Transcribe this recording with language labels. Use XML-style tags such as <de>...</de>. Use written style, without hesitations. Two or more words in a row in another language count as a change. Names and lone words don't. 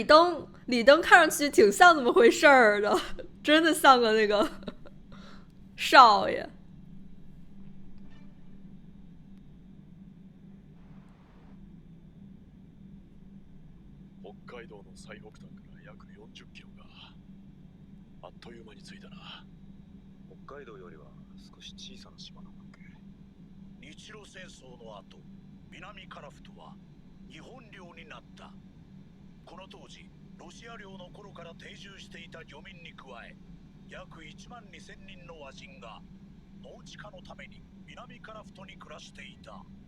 <zh>李登看上去挺像那么回事儿的，真的像个那个少爷。</zh> <ja>北海道の最北端から約40キロか。あっという間に着いたな。北海道よりは少し小さな島なんだっけ。日露戦争の後、南カラフトは日本領になった。この当時、ロシア領の頃から定住していた漁民に加え、約1万2000人の和人が農地化のために南カラフトに暮らしていた。</ja>